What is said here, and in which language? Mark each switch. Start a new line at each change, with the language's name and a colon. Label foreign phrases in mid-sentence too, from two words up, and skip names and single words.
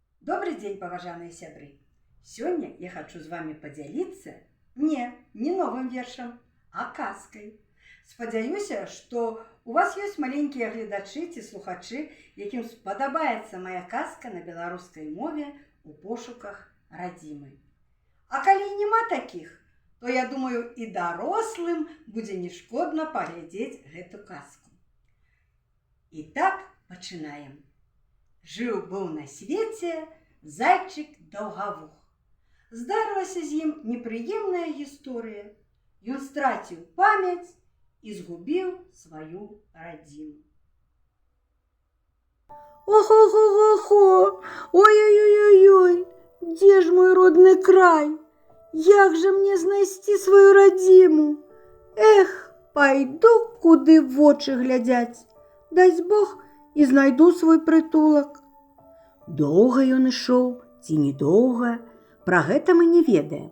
Russian: Добрый день,
Belarusian: паважаныя сябры!
Russian: Сегодня я хочу с вами поделиться не новым
Belarusian: вершем, а казкой. Спадзяюся,
Russian: что у вас есть маленькие
Belarusian: гледачы ці слухачы, якім спадабаецца моя казка на беларускай мове у пошуках радзімы. А калі нема таких, то я думаю, и дарослым будзе не шкодна паглядзець гэту казку. Итак, пачынаем. Жыў-быў на свеце зайчык Даўгавух. Здарылася з ім непрыемная гісторыя. Ён страціў памяць і згубіў сваю радзіму.
Russian: Ох-ох-ох-ох, ой-ой-ой-ой, где ж мой родный край?
Belarusian: Як же мне знайсці свою радзіму? Эх, пайду, куды вочы глядзяць. Дасць Бог, і знайду свой прытулак. Доўга ён ішоў, ці недоўга, пра гэта мы не ведаем.